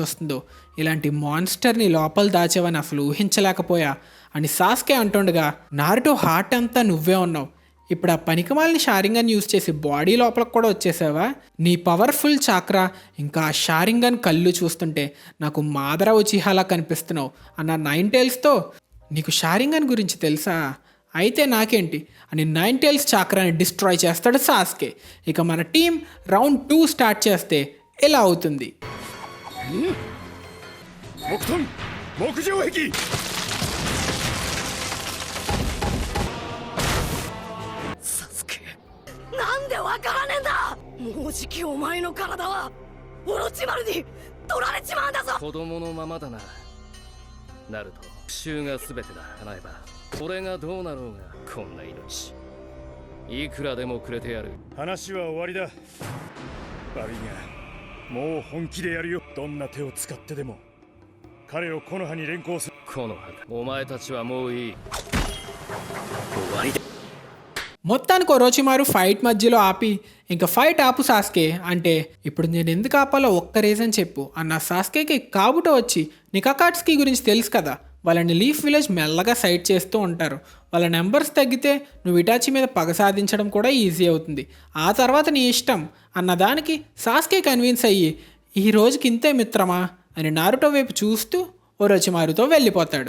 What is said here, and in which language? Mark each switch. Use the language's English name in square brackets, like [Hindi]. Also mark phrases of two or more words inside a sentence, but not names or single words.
[Telugu] వస్తుందో, ఇలాంటి మాన్స్టర్ని లోపల దాచేవని అసలు ఊహించలేకపోయా అని సాస్కే అంటుండగా, నారుటో హార్ట్ అంతా నువ్వే ఉన్నావు, ఇప్పుడు ఆ పనికిమాలని షారింగన్ యూజ్ చేసి బాడీ లోపలికి కూడా వచ్చేసావా, నీ పవర్ఫుల్ చాక్రా ఇంకా ఆ షారింగన్ కళ్ళు చూస్తుంటే నాకు మాదర ఉచిహాలా కనిపిస్తున్నావు అన్న నైన్ టైల్స్తో, నీకు షారింగన్ గురించి తెలుసా, అయితే నాకేంటి అని నైన్ టైల్స్ చాక్రాని డిస్ట్రాయ్ చేస్తాడు సాస్కే. ఇక మన [English] team round 2 start [Telugu] చేస్తే ఇలా అవుతుంది. [Japanese] 木遁木上壁。サスケ、なんでわからねえんだ。もうじきお前の体はオロチマルに取られちまうんだぞ。子供のままだな。ナルト、復讐が全てだ。叶えば俺がどうなろうがこんな命いくらでもくれてやる。話は終わりだ。悪いがもう本気でやるよ。どんな手を使ってでも彼を木の葉に連行する。木の葉か。お前たちはもういい。終わりだ。 [Telugu] మొత్తానికి ఒరోచిమారు ఫైట్ మధ్యలో ఆపి, ఇంకా ఫైట్ ఆపు సాస్కే అంటే, ఇప్పుడు నేను ఎందుకు ఆపాలో ఒక్క రీజన్ చెప్పు అన్న సాస్కేకి కాబుటో వచ్చి, నీకు అకాట్స్కి గురించి తెలుసు కదా, వాళ్ళని లీఫ్ విలేజ్ మెల్లగా సైడ్ చేస్తూ ఉంటారు, వాళ్ళ నెంబర్స్ తగ్గితే నువ్వు ఇటాచి మీద పగ సాధించడం కూడా ఈజీ అవుతుంది, ఆ తర్వాత నీ ఇష్టం అన్నదానికి సాస్కే కన్విన్స్ అయ్యి, ఈ రోజుకి ఇంతే మిత్రమా అని నారుటో వైపు చూస్తూ ఒరోచిమారుతో వెళ్ళిపోతాడు.